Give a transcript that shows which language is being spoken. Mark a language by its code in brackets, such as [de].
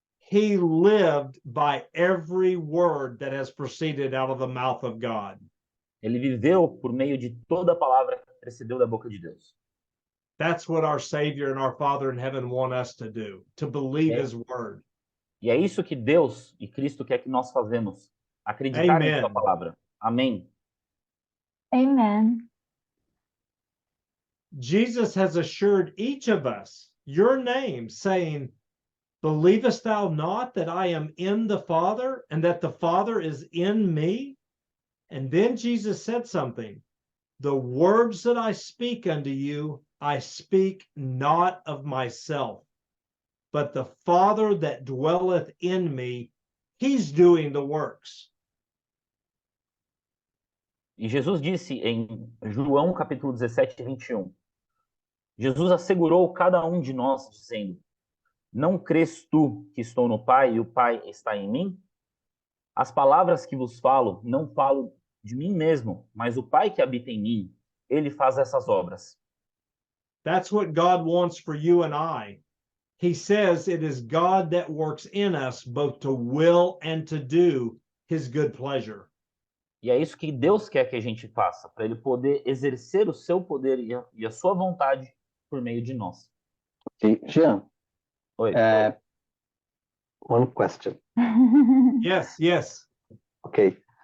[en] He lived by every word that has proceeded out of the mouth of God. [pt] Ele viveu por meio de toda a palavra que precedeu da boca de Deus. [en] That's what our Savior and our Father in heaven want us to do, to believe his word. [pt] E é isso que Deus e Cristo quer que nós fazemos, acreditar em sua palavra. Amém. [en] Amen. Jesus has assured each of us your name, saying, believest thou not that I am in the Father and that the Father is in me? And then Jesus said something. The words that I speak unto you, I speak not of myself, but the Father that dwelleth in me, he's doing the works. [pt] E Jesus disse em João capítulo 17, 21, Jesus assegurou cada um de nós, dizendo, não crês tu que estou no Pai e o Pai está em mim? As palavras que vos falo, não falo de mim mesmo, mas o Pai que habita em mim, ele faz essas obras. [en] That's what God wants for you and I. he says it is God that works in us both to will and to do his good pleasure. [pt] E é isso que Deus quer que a gente faça, para ele poder exercer o seu poder e a sua vontade por meio de nós. [en] Ok, Jean, [pt] Oi. [en] one question. Yes, yes. Ok.